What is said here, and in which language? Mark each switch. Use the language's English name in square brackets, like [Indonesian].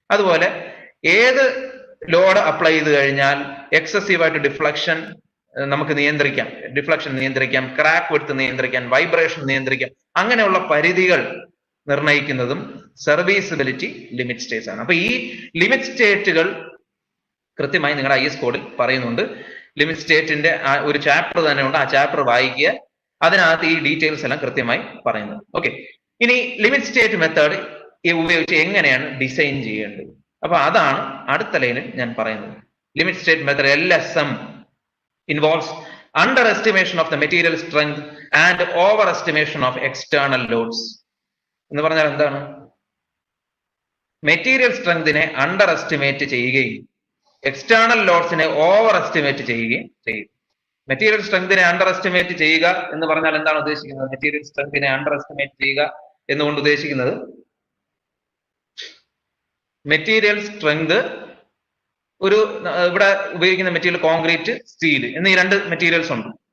[Malayalam] അതുപോലെ ഏത് load apply ചെയ്ത് കഴിഞ്ഞാൽ എക്സസീവായിട്ട് ഡിഫ്ലക്ഷൻ നമുക്ക് നിയന്ത്രിക്കാം, ഡിഫ്ലക്ഷൻ നിയന്ത്രിക്കാം, ക്രാക്ക് വിഡ്ത്ത് നിയന്ത്രിക്കാം, വൈബ്രേഷൻ നിയന്ത്രിക്കാം, അങ്ങനെയുള്ള പരിധികൾ നിർണ്ണയിക്കുന്നതും സർവീസബിലിറ്റി ലിമിറ്റ് സ്റ്റേറ്റ്സ് ആണ്. അപ്പൊ ഈ ലിമിറ്റ് സ്റ്റേറ്റുകൾ കൃത്യമായി നിങ്ങളുടെ IS കോഡിൽ പറയുന്നുണ്ട്. ലിമിറ്റ് സ്റ്റേറ്റിന്റെ ഒരു ചാപ്റ്റർ തന്നെ ഉണ്ട്, ആ ചാപ്റ്റർ വായിക്കുക, അതിനകത്ത് ഈ ഡീറ്റെയിൽസ് എല്ലാം കൃത്യമായി പറയുന്നത്. ഓക്കെ, ഇനി ലിമിറ്റ് സ്റ്റേറ്റ് മെത്തേഡ് ഉപയോഗിച്ച് എങ്ങനെയാണ് ഡിസൈൻ ചെയ്യേണ്ടത്, അപ്പൊ അതാണ് അടുത്ത ലൈനിൽ ഞാൻ പറയുന്നത്. [English] Limit state method LSM involves underestimation of the material strength and overestimation of external loads. [Malayalam] എന്ന് പറഞ്ഞാൽ എന്താണ്? മെറ്റീരിയൽ സ്ട്രെങ്തിനെ അണ്ടർ എസ്റ്റിമേറ്റ് ചെയ്യുകയും എക്സ്റ്റേണൽ ലോഡ്സിനെ ഓവർ എസ്റ്റിമേറ്റ് ചെയ്യുകയും ചെയ്യും. മെറ്റീരിയൽ സ്ട്രെങ്തിനെ അണ്ടർ എസ്റ്റിമേറ്റ് ചെയ്യുക എന്ന് പറഞ്ഞാൽ എന്താണ് ഉദ്ദേശിക്കുന്നത്? മെറ്റീരിയൽ സ്ട്രെങ്തിനെ അണ്ടർ എസ്റ്റിമേറ്റ് ചെയ്യുക എന്നുകൊണ്ട് ഉദ്ദേശിക്കുന്നത് മെറ്റീരിയൽ സ്ട്രെങ്ത് ഒരു ഇവിടെ ഉപയോഗിക്കുന്ന മെറ്റീരിയൽ കോൺക്രീറ്റ്, സ്റ്റീൽ എന്നീ രണ്ട് മെറ്റീരിയൽസ് ഉണ്ട്.